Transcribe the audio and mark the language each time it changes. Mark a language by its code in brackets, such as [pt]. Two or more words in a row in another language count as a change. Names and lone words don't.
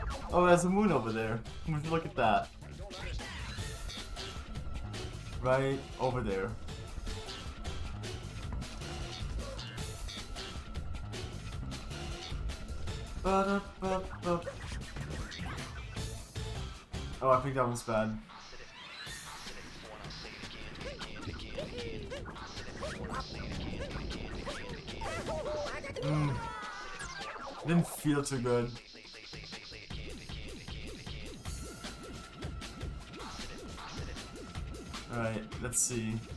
[en] Oh, there's a moon over there. Would you look at that? Right over there. Ba-da-ba-ba. Oh, I think that one's bad. Didn't feel too good. Alright, let's see.